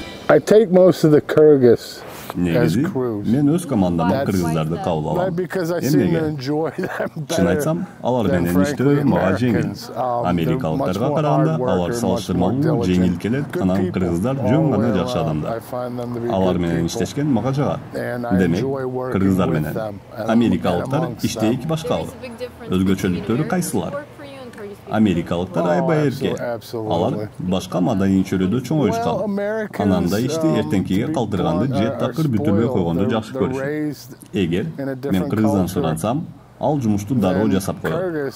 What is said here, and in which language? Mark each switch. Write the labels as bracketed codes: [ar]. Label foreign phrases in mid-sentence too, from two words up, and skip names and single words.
[en] I take most of the Kyrgyz as [ky] Негизи, [en] crews. [ky] мен өз командама кыргыздарды кабыл алам. [en] Because I [ky] Эмнеге? [en] seem to enjoy them [ky] Чын [en] better [ky] айтсам, алар [en] than, [ky] менен [en] frankly, [ky] иштөө мага жеңил. [en] Americans. They're [ky] Америкалыктарга [en] much more [ky] караганда [en] hard [ky] алар [en] worker, much [ky] салыштырмалуу [en] more [ky] жеңил [en] diligent. [ky] келет, [en] Good [ky] анан [en] people [ky] кыргыздар [en] all [ky] жөн [en] the [ky] гана [en] way [ky] жакшы [en] around. [ky] адамдар. [en] I find them to be [ky] Алар [en] good [ky] менен [en] people. [ky] иштешкен мага жагат. [en] And I [ky] Демек, [en] enjoy working [ky] кыргыздар [en] with [ky] менен [en] them and [ky] америкалыктар [en] amongst [ky] иштейки [en] them. [ky] башкалуу. Өзгөчөлүктөрү кайсылар? Америкалыктар аябай эрке. Алар башка маданий чөйрөдө чоң оюшкан. Анан да ишти эртеңкиге калтырганды же такыр бүтүрбөй койгонду жакшы көрүшөт. Эгер мен Кыргыздан сурансам, ал жумушту дароо жасап коет.